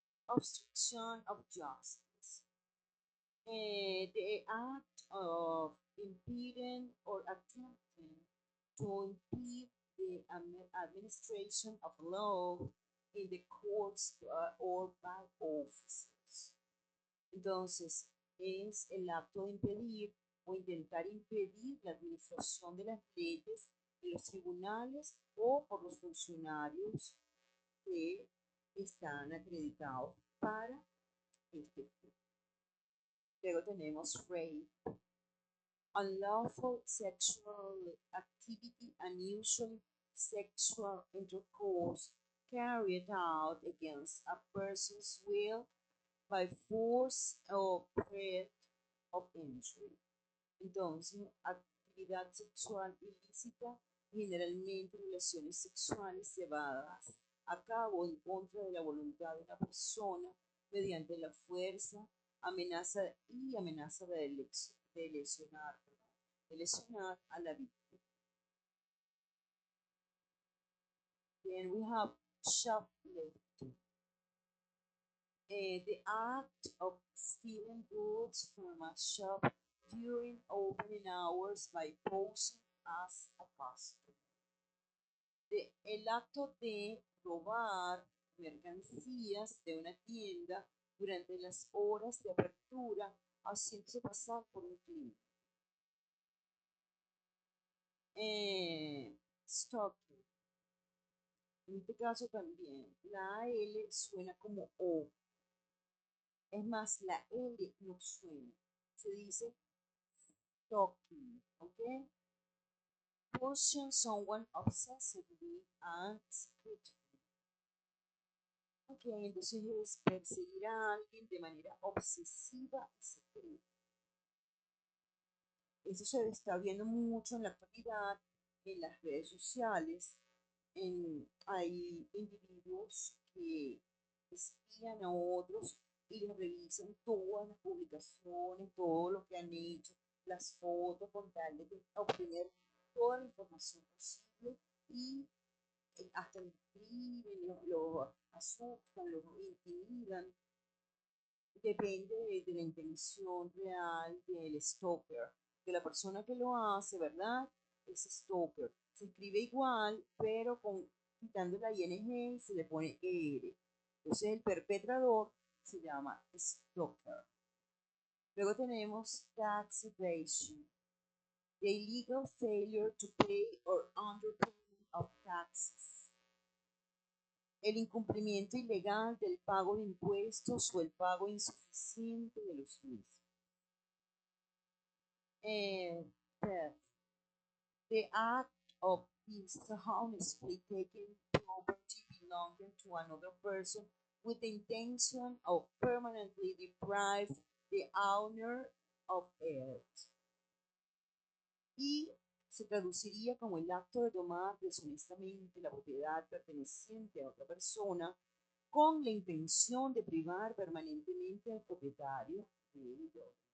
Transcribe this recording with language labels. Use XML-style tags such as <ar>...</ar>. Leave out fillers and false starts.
<en>Obstruction of justice. The act of impeding or attempting to impede the administration of law in the courts or by officers.</en> <es>Entonces, es el acto de impedir o intentar impedir la administración de las leyes en los tribunales o por los funcionarios que están acreditados para este fin. Luego tenemos</es> <en>rape, unlawful sexual activity unusually sexual intercourse carried out against a person's will by force or threat of injury.</en> <es>Entonces, actividad sexual ilícita, generalmente relaciones sexuales llevadas a cabo en contra de la voluntad de la persona mediante la fuerza, amenaza y amenaza de lesionar a la víctima.</es> <en>Then we have shoplifting. The act of stealing goods from a shop during opening hours by posing as a customer.</en> <es>El acto de robar mercancías de una tienda durante las horas de apertura haciéndose pasar por un cliente. Stalking. En este caso también la L suena como O. Es más, la L no suena. Se dice stalking, ¿ok?</es> <en>Pushing someone obsessively and secretly.</en> <es>Ok, entonces es perseguir a alguien de manera obsesiva y secreta. Eso se está viendo mucho en la actualidad en las redes sociales. Hay individuos que espían a otros y les revisan todas las publicaciones, todo lo que han hecho, las fotos, con tal de obtener toda la información posible y hasta los escriben, los asustan, los intimidan. Depende de la intención real del stalker, de la persona que lo hace, ¿verdad? Es stalker. Se escribe igual, pero quitando la ing se le pone er. Entonces el perpetrador se llama stalker. Luego tenemos tax evasion.</es> <en>The illegal failure to pay or underpayment of taxes.</en> <es>El incumplimiento ilegal del pago de impuestos o el pago insuficiente de los mismos.</es> <en>Theft. The act of dishonestly taking property belonging to another person with the intention of permanently deprive the owner of it.</en> <es>Y se traduciría como el acto de tomar deshonestamente la propiedad perteneciente a otra persona con la intención de privar permanentemente al propietario de ello.</es>